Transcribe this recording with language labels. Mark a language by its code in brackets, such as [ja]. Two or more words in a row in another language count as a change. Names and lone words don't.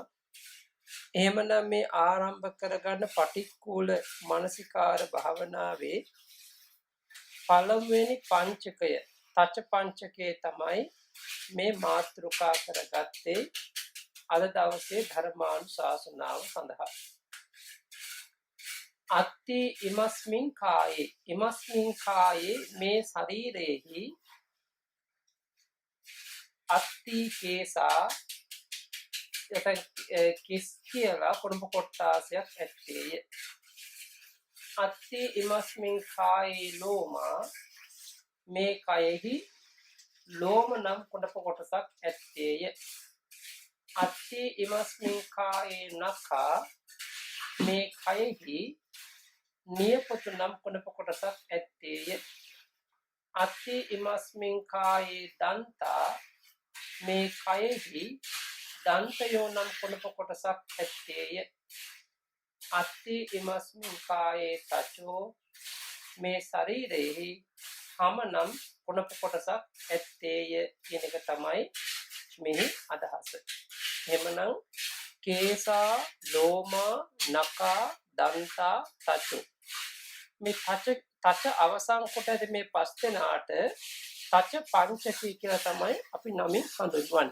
[si] එහෙමනම් මේ ආරම්භ කරගන්න පටික්කුල මානසිකාර භාවනාවේ පළමුවෙනි පංචකය තච පංචකයේ තමයි මේ මාතෘකා කරගත්තේ අද දවසේ ධර්මානුශාසනාව සඳහා. [pi] අත්ති ඉමස්මින් කායේ [si] මේ ශරීරයේහි [pi] අත්ති කේසා [si] කිස් කියලා කුණප කොටාසයක් ඇත්තේය. [pi] අත්ති ඉමස්මින් කායේ ලෝමා [si] මේ කයෙහි ලෝම නම් කුණප කොටසක් ඇත්තේය. [pi] අත්ති ඉමස්මින් කායේ නඛා [si] මේ කයෙහි නියපොතු නම් කුණප කොටසක් ඇත්තේය. [pi] අත්ති ඉමස්මින් කායේ දන්තා [si] මේ කයෙහි දන්තයෝ නම් කුණප කොටසක් ඇත්තේය. [pi] අත්ති ඉමස්මින් කායේ තචෝ [si] මේ ශරීරයේහි හම නම් කුණප කොටසක් ඇත්තේය කියන එක තමයි මෙහි අදහස. එහෙමනම් [pi] කේසා ලෝමා නඛා දන්තා තචෝ [si] මේ තච අවසන් කොට ඇති මේ පස් දෙනාට තච පංචකී කියලා තමයි අපි නමින් හඳුන්වන්නේ.